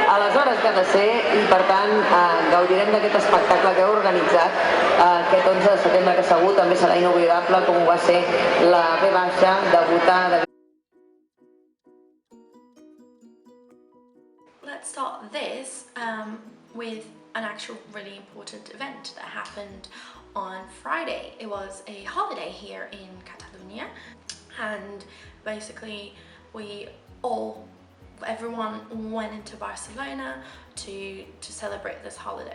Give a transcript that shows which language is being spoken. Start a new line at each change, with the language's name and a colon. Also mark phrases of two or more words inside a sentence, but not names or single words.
Catalan: aleshores que ha de ser, i per tant gaudirem d'aquest espectacle que heu organitzat aquest 11 de setembre, que segur també serà inoblidable, com ho va ser la V baixa de votar.
English: Let's start this with an actual really important event that happened on Friday. It was a holiday here in Catalunya, and basically everyone went into Barcelona to celebrate this holiday.